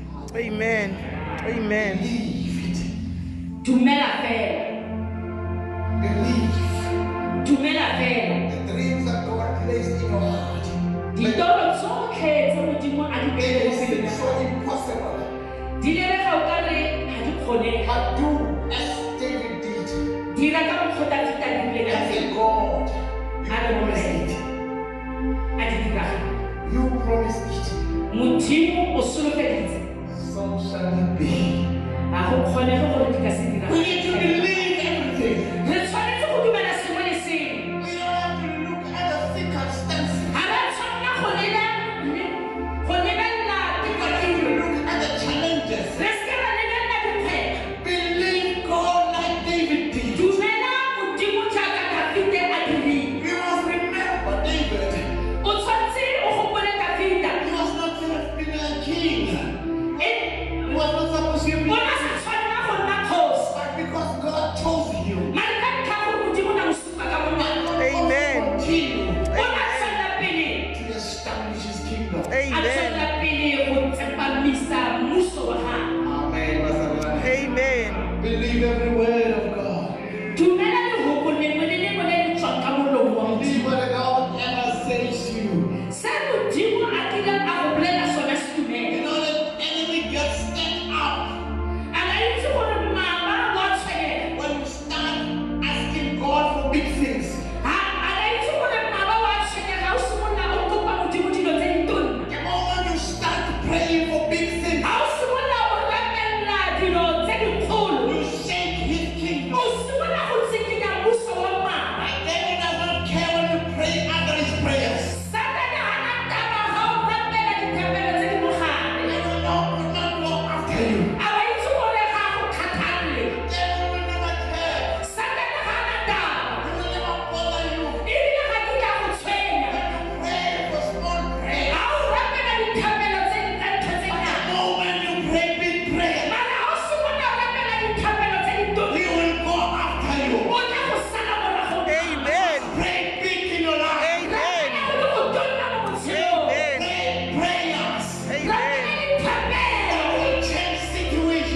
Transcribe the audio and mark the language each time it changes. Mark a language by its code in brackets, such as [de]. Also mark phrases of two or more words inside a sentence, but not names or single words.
[en] Amen. Amen. Believe it. [tn] Dumela fela. [en] Believe [tn] Dumela fela. [en] the dreams that God placed in your heart. [tn] Ditoro tsotlhe tse Modimo a di [en] They [tn] beileng [en] seem [tn] pele [en] so impossible. [tn] di lebega o kare ha di kgonege. [en] But do as David did. [tn] Dira ka mokgwa o Dafita a dirileng ka [en] And [tn] teng. [en] say, God, you [tn] A re [en] promised it. [tn] a di diragala. [en] You promised it. [tn] Modimo o solofeditse. [en] So shall it be. [tn] A go kgonege gore di ka se [en] We [tn] diragale. [en] need to believe everything. [tn] Re tshwanetse go dumela sengwe le sengwe. [en] We don't have to look at the circumstances. [tn] Ga re tshwanela go lebelela [en] We don't have to [tn] dikgwetlho. [en] look at the challenges. [tn] Re seke ra lebelela dikgwetlho. [en] Believe God like David did. [tn] Dumela Modimo jaaka Dafita a dirile. [en] We must remember David. [tn] O tshwanetse o gopole Dafita. [en] He was not supposed to be a king. He was not supposed to be [tn] O na sa tshwanela go nna kgosi. [en] but because God chose him. [tn] Mare ka ntlha ya gore Modimo na mo supa ka monwana. [en] Amen. Continue [tn] O na tswelela pele. [en] to establish his kingdom. [tn] A tswelela pele go tsepamisa mmuso wa gagwe. [en] Amen. Amen. Believe every word of God. [tn] Dumela lehoko lengwe le lengwe le le tswang ka molomo wa [en] Believe [tn] Modimo. [en] what God ever says to you. [tn] Se Modimo a kileng a go bolela sone se dumele. [en] You know the enemy gets stand up [tn] A ka itse gore maaba wa tshwenyega. [en] when you start asking God for big things. [tn] A ka itse gore maaba wa tshwenyega o simolola o kopa Modimo dilo tse di tonna. [en] The moment you start praying for big things, [tn] A o simolola go rapella dilo tse dikgolo. [en] you shake his [tn] O [en] kingdom. [tn] simolola go tsikinya mmuso wa maaba. [en] The devil does not care when you pray under his prayers. [tn] Satane ha na taba ga o rapela dithapelo tse di mo gare. [en] He will not go after you. [tn] A ba itse gore ga go kgathalle. [en] The devil will never care. [tn] Satane ga na taba. [en] He will never bother you. [tn] Ebile ga ke ya go tshwenya. [en] When you pray for small prayer, [tn] A o rapela dithapelo tse di tsa ntho tse [en] the [tn] nyane. [en] moment you pray big prayer, [tn] Mara ha o simolola go rapela dithapelo tse di tonna. [en] he will go after you. [tn] O tla go sala morago. [en] Amen. Pray big in your life. Amen. [tn] Rapela go le go tonna mo botshelong. [en] Amen. Pray prayers Amen. [tn] Rapela dithapelo. [en] that will change situations.